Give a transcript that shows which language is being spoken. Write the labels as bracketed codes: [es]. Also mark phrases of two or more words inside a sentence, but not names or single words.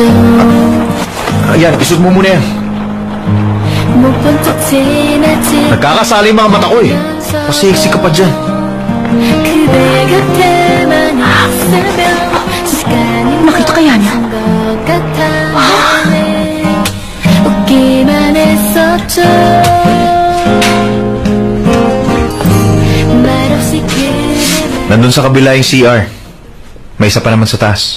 [tl] Ayan, isod mo muna yan. [ko] 못 본 척 지나치 [tl] Nagkakasali yung mga mata ko eh. Pasiksi ka pa dyan. [ko] 그대 곁에만 있으면 시간이 [tl] Nakita kaya niya? [ko] 것 같아 웃기만 했었죠 말없이 그대만 [tl] Nandun sa kabila yung CR. May isa pa naman sa taas.